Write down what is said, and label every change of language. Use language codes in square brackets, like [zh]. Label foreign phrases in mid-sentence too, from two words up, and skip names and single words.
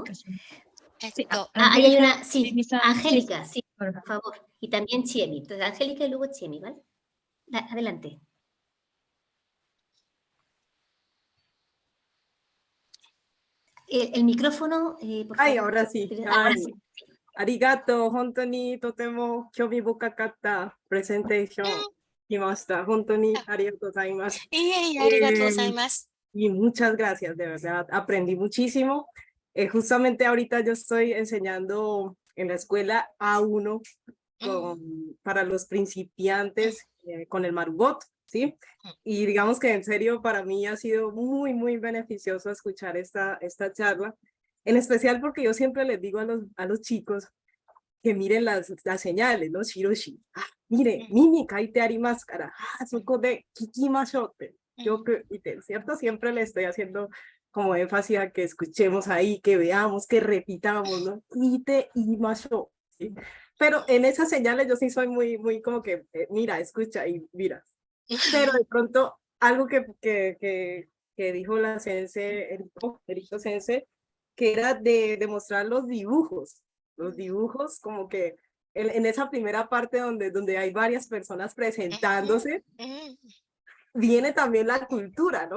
[es] Ahí hay una, sí, Angélica, sí, por favor. Y también Chemi. Entonces, Angélica y luego Chemi, ¿vale? Adelante. El micrófono, por favor. [ja] はい [es] 、ahora sí. Ahora sí. [ja] ありがとう。本当にとても興味深かったプレゼンテーション来ました。本当にありがとうございます。 [es] Y muchas gracias, de verdad. Aprendí muchísimo. Justamente ahorita yo estoy enseñando en la escuela A1 para los principiantes con el Marugot, ¿sí? Y digamos que en serio para mí ha sido muy, muy beneficioso escuchar esta charla, en especial porque yo siempre les digo a los chicos que miren las señales, ¿no? Shiroshi, mire, [ja] 耳 書いて あります から, そこで 聞きましょう, ¿cierto? [es] Siempre le estoy haciendo como énfasis a que escuchemos ahí, que veamos, que repitamos, ¿no? [ja] 来て いましょう, ¿sí? [es] Pero en esas señales yo sí soy muy como que, mira, escucha y mira. Pero de pronto, algo que dijo la sensei, Eriko Sensei, que era de mostrar los dibujos como que en esa primera parte donde hay varias personas presentándose, viene también la cultura, ¿no?